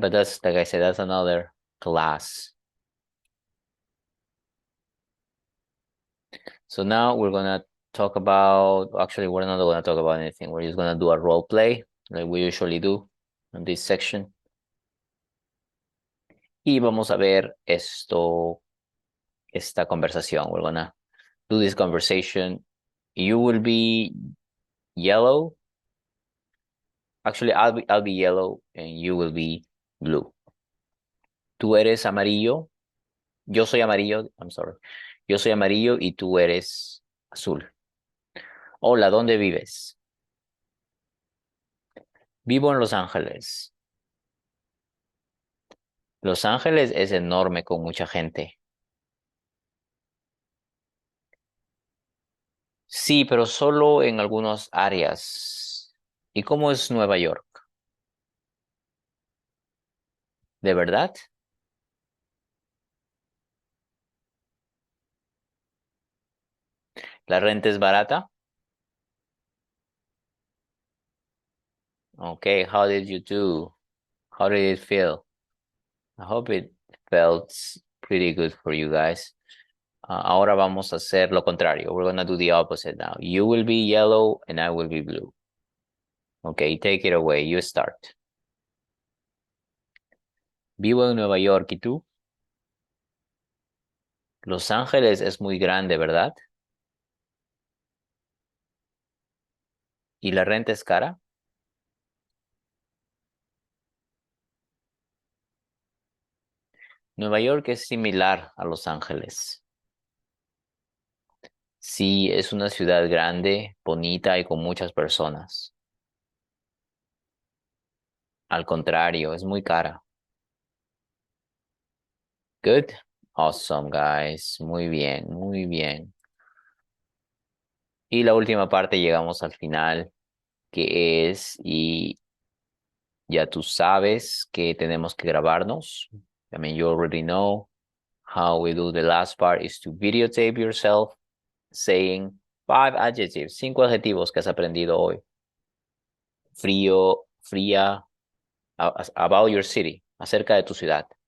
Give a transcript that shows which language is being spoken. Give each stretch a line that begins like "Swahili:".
English: But that's, like I said, that's another class. So now we're gonna talk about, actually, we're not gonna talk about anything. We're just gonna do a role play like we usually do in this section.
Spanish: Y vamos a ver esta conversación.
English: We're gonna do this conversation. You will be yellow. Actually, I'll be yellow and you will be blue.
Spanish: Tú eres amarillo. Yo soy amarillo.
English: I'm sorry.
Spanish: Yo soy amarillo y tú eres azul. Hola, ¿dónde vives? Vivo en Los Ángeles. Los Ángeles es enorme con mucha gente. Sí, pero solo en algunas áreas. ¿Y cómo es Nueva York? ¿De verdad? ¿La renta es barata?
English: Okay, how did you do? How did it feel? I hope it felt pretty good for you guys.
Spanish: Ahora vamos a hacer lo contrario.
English: We're gonna do the opposite now. You will be yellow and I will be blue. Okay, take it away. You start.
Spanish: Vivo en Nueva York, ¿y tú? Los Ángeles es muy grande, ¿verdad? ¿Y la renta es cara? Nueva York es similar a Los Ángeles. Sí, es una ciudad grande, bonita y con muchas personas. Al contrario, es muy cara.
English: Good. Awesome, guys.
Spanish: Muy bien, muy bien. Y la última parte llegamos al final, que es, y ya tú sabes que tenemos que grabarnos.
English: I mean, you already know how we do the last part is to videotape yourself saying 5 adjectives,
Spanish: 5 adjetivos que has aprendido hoy. Frío, fría,
English: about your city,
Spanish: acerca de tu ciudad.